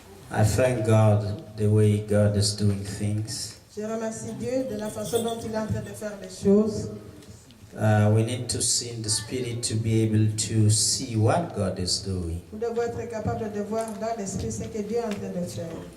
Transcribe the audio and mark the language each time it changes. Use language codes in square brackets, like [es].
[en] I thank God the way God is doing things. [fr] Je remercie Dieu de la façon dont il est en train de faire les choses. [en] We need to see in the Spirit to be able to see what God is doing. [fr] Nous devons être capables de voir dans l'esprit ce que Dieu est en train de faire.